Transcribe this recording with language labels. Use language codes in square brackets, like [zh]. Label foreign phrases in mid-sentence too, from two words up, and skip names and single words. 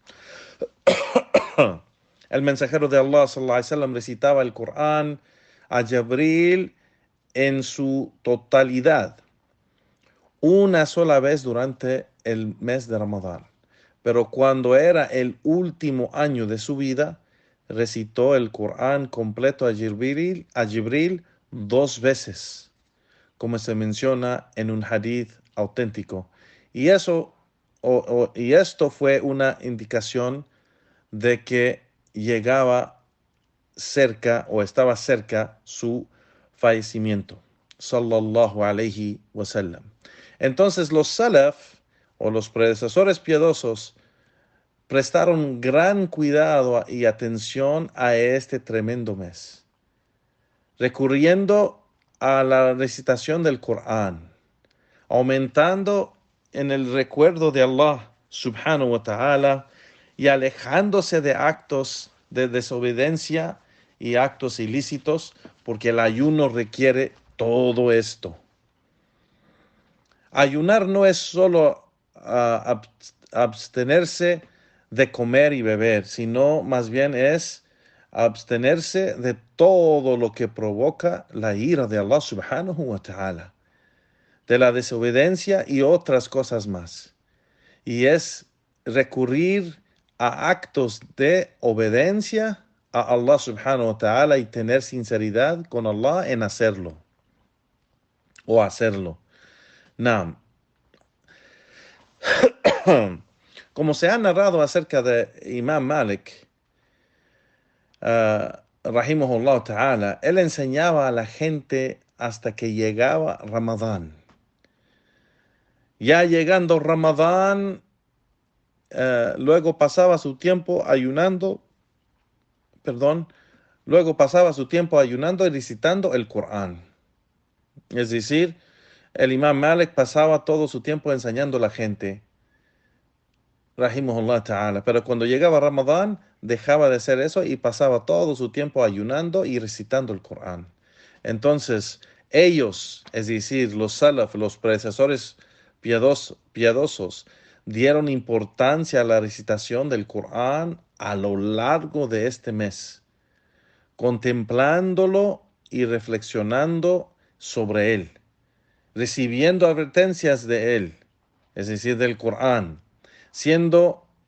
[es] El mensajero de Allah [ar] صلى الله عليه وسلم [es] recitaba el Corán a Jabril en su totalidad una sola vez durante el mes de Ramadán. Pero cuando era el último año de su vida, recitó el Corán completo a Jibril 2 veces, como se menciona en un hadith auténtico. Y esto fue una indicación de que llegaba cerca o estaba cerca su fallecimiento, [ar] صلى الله عليه وسلم. [es] Entonces los salaf o los predecesores piadosos prestaron gran cuidado y atención a este tremendo mes, recurriendo a la recitación del Corán, aumentando en el recuerdo de [ar] الله سبحانه وتعالى [es] y alejándose de actos de desobediencia y actos ilícitos, porque el ayuno requiere todo esto. Ayunar no es solo abstenerse de comer y beber, sino más bien es abstenerse de todo lo que provoca la ira de [ar] الله سبحانه وتعالى, [es] de la desobediencia y otras cosas más. Y es recurrir a actos de obediencia a [ar] الله سبحانه وتعالى [es] y tener sinceridad con Allah en hacerlo o hacerlo. Naam. Como se ha narrado acerca de Imam Malik, [ar] رحمه الله تعالى, [es] él enseñaba a la gente hasta que llegaba Ramadán. Ya llegando Ramadán, luego pasaba su tiempo ayunando y recitando el Corán. Es decir, el Imam Malik pasaba todo su tiempo enseñando a la gente, [ar] رحمه الله تعالى, [es] pero cuando llegaba Ramadán dejaba de hacer eso y pasaba todo su tiempo ayunando y recitando el Corán. Entonces ellos, es decir, los salaf, los predecesores piadosos, dieron importancia a la recitación del Corán a lo largo de este mes, contemplándolo y reflexionando sobre él, recibiendo advertencias de él es decir, del Corán, siendo